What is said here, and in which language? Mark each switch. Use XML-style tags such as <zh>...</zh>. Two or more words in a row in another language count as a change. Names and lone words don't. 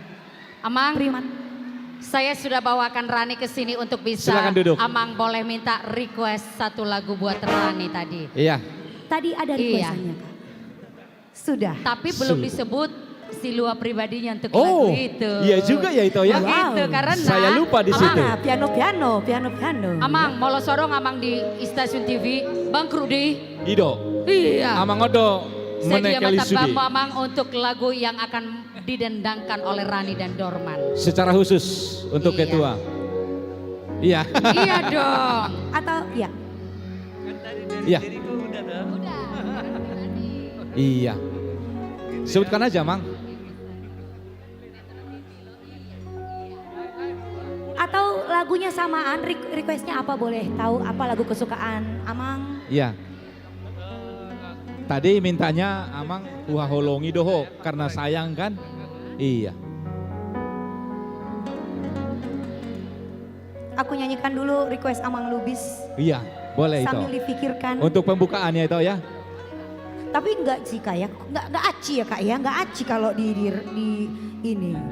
<id>Amang, saya sudah bawakan Rani ke sini untuk bisa. Silakan duduk. Amang boleh minta request satu lagu buat Rani tadi. Iya. Tadi ada requestannya Kak. Sudah. Tapi belum Sudah. disebut si luar pribadinya untuk Oh, lagu itu. iya juga ya itu ya. Begitu, karena Saya lupa di situ. Piano.</id> <bbc>Amang, molo sorong Amang di stasiun TV, bangkrut di.</bbc> <id>Ido. Iya. Amang odo Saya dia menekali minta sudi. Amang untuk lagu yang akan didendangkan oleh Rani dan Dorman. Secara khusus untuk Iya. ketua. Iya. Iya dong. Atau ya. Iya. Iya. Sebutkan aja, Mang. Atau lagunya samaan, requestnya apa boleh tahu apa lagu kesukaan Amang? Iya. Tadi mintanya Amang</id> <bbc>holongi doho</bbc> <id>karena sayang kan? Iya. Aku nyanyikan dulu request Amang Lubis. Iya, boleh itu. Sambil dipikirkan. Untuk pembukaannya itu ya. Tapi enggak sih Kak ya, enggak aci ya Kak ya, enggak aci kalau di ini.</id>